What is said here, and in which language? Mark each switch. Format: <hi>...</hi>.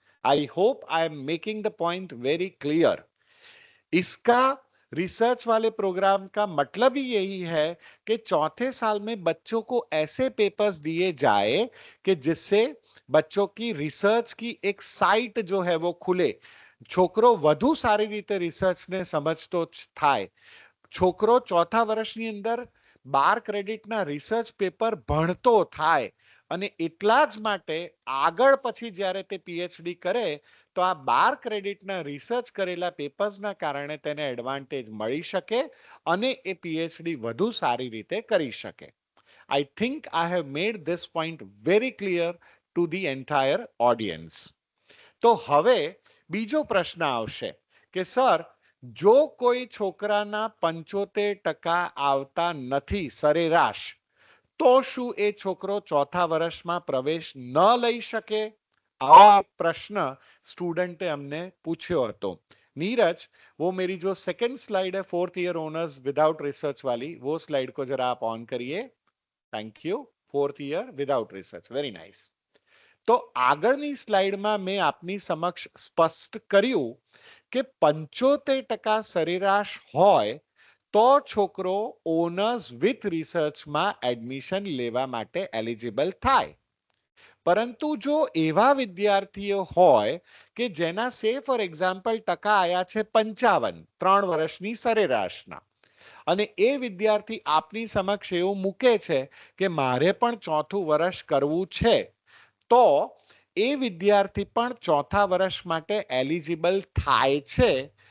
<en>I hope I am making the point very clear.</en> <hi>इसका research वाले programme का मतलब ही यही है कि चौथे साल में बच्चों को ऐसे पेपर्स दिए जाए कि जिससे बच्चों की रिसर्च की एक साइट जो है वो खुले।</hi> <gu>છોકરો વધુ સારી રીતે રિસર્ચને સમજતો થાય। છોકરો ચોથા વર્ષની અંદર 12 ક્રેડિટના રિસર્ચ પેપર ભણતો થાય, અને એટલા જ માટે આગળ પછી જ્યારે તે પીએચડી કરે તો આ 12 ક્રેડિટના રિસર્ચ કરેલા પેપર્સના કારણે તેને એડવાન્ટેજ મળી શકે અને એ પીએચડી વધુ સારી રીતે કરી શકે।</gu> <en>I think I have made this point very clear to the entire audience.</en> <gu>તો હવે બીજો પ્રશ્ન આવશે કે સર જો કોઈ છોકરાના 75% આવતા નથી સરેરાશ, તો શું એ છોકરો ચોથા વર્ષમાં પ્રવેશ ન લઈ શકે? આ પ્રશ્ન</gu> <hi>स्टूडेंटे हमने पूछो</hi> <gu>હતો।</gu> <hi>नीरज, वो मेरी जो सेकंड स्लाइड है fourth year owners without research वाली, वो स्लाइड को जरा आप ऑन करिए। Thank you.</hi> <en>Fourth year without research, very nice.</en> <gu>तो આગળની સ્લાઇડમાં મેં આપની સમક્ષ સ્પષ્ટ કર્યું કે 75% સરેરાશ હોય તો છોકરો ઓનર્સ વિથ રિસર્ચમાં એડમિશન લેવા માટે એલિજિબલ થાય। પરંતુ જો એવા વિદ્યાર્થીઓ હોય કે જેના સે ફોર એક્ઝામ્પલ ટકા આયા છે 55 3 વર્ષની સરેરાશના, અને એ વિદ્યાર્થી આપની સમક્ષ એવું મૂકે છે કે મારે પણ ચોથું વર્ષ કરવું છે, તો એ વિદ્યાર્થી પણ ચોથા વર્ષ માટે એલિજિબલ થાય છે।</gu>